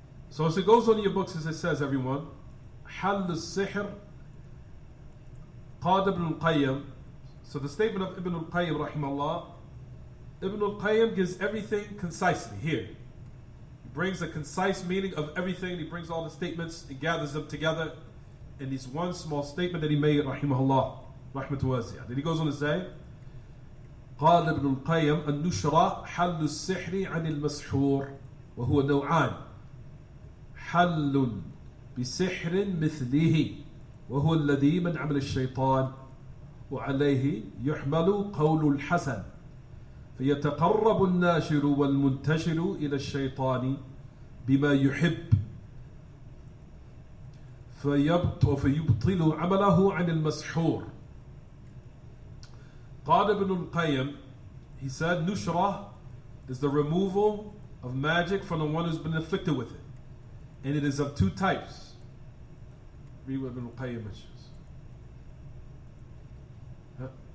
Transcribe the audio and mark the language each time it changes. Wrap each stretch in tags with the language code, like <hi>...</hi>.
<en>So as it goes on in your books, as it says, everyone,</en> <ar>حل السحر قال ابن القيم.</ar> <en>So the statement of Ibn al-Qayyim rahimahullah, Ibn al-Qayyim gives everything concisely here. Brings a concise meaning of everything. He brings all the statements and gathers them together in this one small statement that he made, rahimahullah, rahmatu wasi'ah. Then he goes on to say,</en> <ar>قال ابن القيم النشرة حل السحر عن المسحور وهو نوعان حل بسحر مثله وهو الذي من عمل الشيطان وعليه يحمل قول الحسن فيتقرب الناشر والمنتشر إلى الشيطان بما يحب فيبطل عمله عن المسحور. قال ابن القيم,</ar> <en>he said, Nushra is the removal of magic from the one who's been afflicted with it. And it is of two types. Read what Ibn al-Qayyim mentions. Huh?</en>